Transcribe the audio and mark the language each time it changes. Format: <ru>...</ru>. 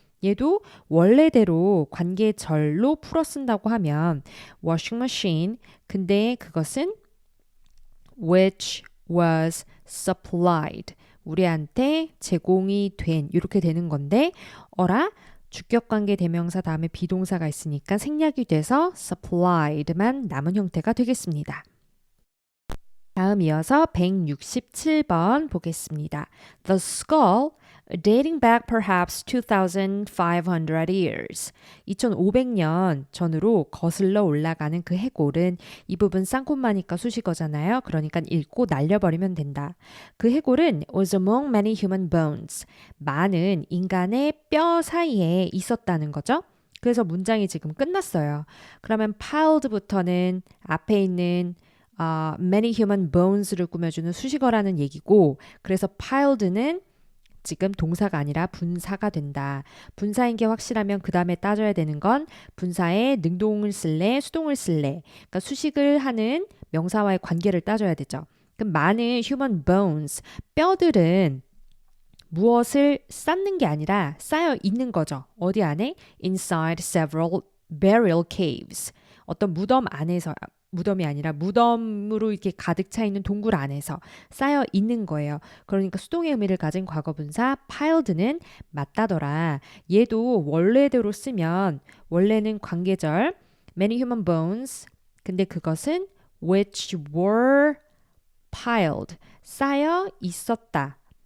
<ko>얘도 원래대로 관계절로 풀어 쓴다고 하면 washing machine, 근데 그것은</ko> <en>which was supplied,</en> <ko>우리한테 제공이 된 이렇게 되는 건데 주격관계 대명사 다음에 비동사가 있으니까 생략이 돼서 supplied만 남은 형태가 되겠습니다. 다음 이어서 167번 보겠습니다.</ko> <en>The skull, dating back perhaps 2,500 years.</en> <ko>2,500년 전으로 거슬러 올라가는 그 해골은 이 부분 쌍콤마니까 수식어잖아요. 그러니까 읽고 날려버리면 된다. 그 해골은</ko> <en>was among many human bones.</en> <ko>많은 인간의 뼈 사이에 있었다는 거죠. 그래서 문장이 지금 끝났어요. 그러면 piled부터는 앞에 있는 many human bones를 꾸며주는 수식어라는 얘기고 그래서 piled는 지금 동사가 아니라 분사가 된다. 분사인 게 확실하면 그 다음에 따져야 되는 건 분사에 능동을 쓸래, 수동을 쓸래. 그러니까 수식을 하는 명사와의 관계를 따져야 되죠. 그럼 많은 human bones, 뼈들은 무엇을 쌓는 게 아니라 쌓여 있는 거죠. 어디 안에?</ko> <en>Inside several burial caves.</en> <ko>어떤 무덤이 아니라 무덤으로 이렇게 가득 차 있는 동굴 안에서 쌓여 있는 거예요. 그러니까 수동의 의미를 가진 과거분사 piled는 맞다더라. 얘도 원래대로 쓰면 원래는 관계절 many human bones 근데 그것은</ko> <en>which were piled</en> <ko>쌓여 있었다.</ko>